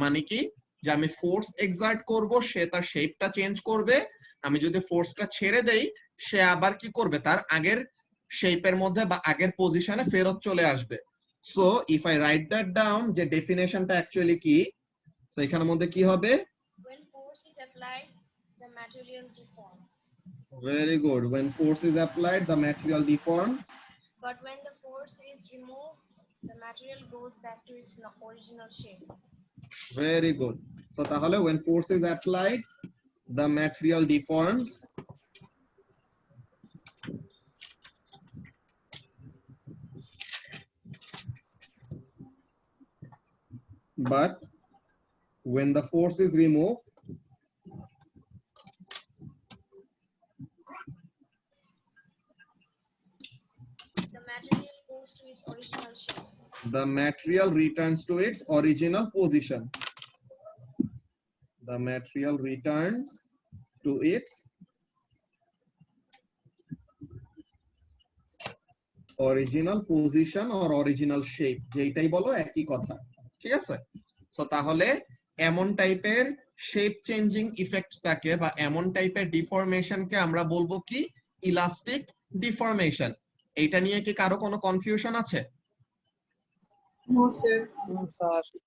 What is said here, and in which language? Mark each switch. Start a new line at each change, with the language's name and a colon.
Bangla: মানে কি, যে আমি ফোর্স এক্সার্ট করব, সে তার শেপটা চেঞ্জ করবে। আমি যদি ফোর্সটা ছেড়ে দেই, সে আবার কি করবে, তার আগের শেপের মধ্যে বা আগের পজিশনে ফেরত চলে আসবে।
English: so if I write that down,
Bangla: যে ডেফিনেশনটা অ্যাকচুয়ালি কি, তো এখানের মধ্যে কি হবে,
English: When force is applied, the material deforms. very good, when force is applied the material deforms, But when the force is removed, the material goes back to its original shape. very good. So
Bangla: তাহলে
English: when force is applied the material deforms, but when the force is removed The material goes to its original shape. the material returns to its original position. the material returns to its original position or original shape,
Bangla: যেটাই বলো একই কথা, ঠিক আছে? So তাহলে এমন টাইপের shape changing ইফেক্টটাকে বা এমন টাইপের ডিফরমেশনকে আমরা বলবো কি? Elastic deformation. এইটা নিয়ে কি কারো কোনো কনফিউশন আছে?
English: No sir.
Bangla: স্যার